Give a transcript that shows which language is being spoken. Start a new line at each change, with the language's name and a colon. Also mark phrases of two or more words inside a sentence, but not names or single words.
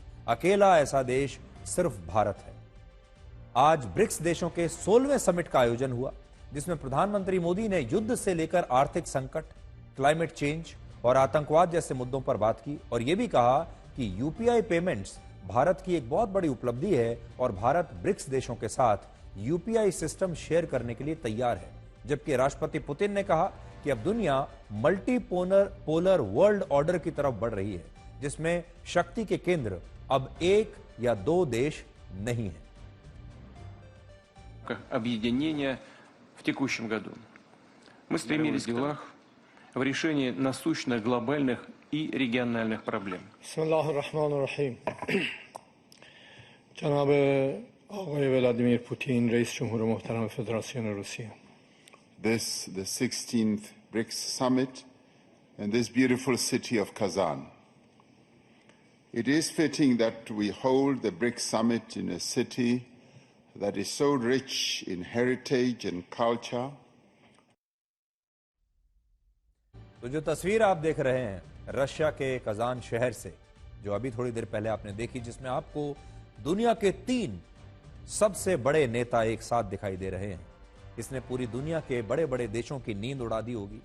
Hindi: अकेला ऐसा देश सिर्फ भारत है। आज ब्रिक्स देशों के 16वें समिट का आयोजन हुआ जिसमें प्रधानमंत्री मोदी ने युद्ध से लेकर आर्थिक संकट,
English: climate change
Hindi: और आतंकवाद जैसे मुद्दों पर बात की और यह भी कहा कि
English: UPI payments
Hindi: भारत की एक बहुत बड़ी उपलब्धि है और भारत ब्रिक्स देशों के साथ
English: UPI system
Hindi: शेयर करने के लिए तैयार है। जबकि राष्ट्रपति पुतिन ने कहा कि अब दुनिया
English: multi polar world order
Hindi: की तरफ बढ़ रही है जिसमें शक्ति के केंद्र अब 1 या 2 देश नहीं है।
Russian: Объединения в текущем году. Мы стремились в делах в решении насущных глобальных и региональных проблем.
Arabic: بسم الله الرحمن الرحيم.
Persian: جناب آقای ولادیمیر پوتین رئیس جمهور محترم فدراسیون روسیه.
English: This, the 16th BRICS summit in this beautiful city of Kazan. It is fitting that we hold the BRICS summit in a city that is so rich in heritage and culture.
Hindi: तो जो तस्वीर आप देख रहे हैं रशिया के कजान शहर से, जो अभी थोड़ी देर पहले आपने देखी, जिसमें आपको दुनिया के 3 सबसे बड़े नेता एक साथ दिखाई दे रहे हैं, इसने पूरी दुनिया के बड़े बड़े देशों की नींद उड़ा दी होगी।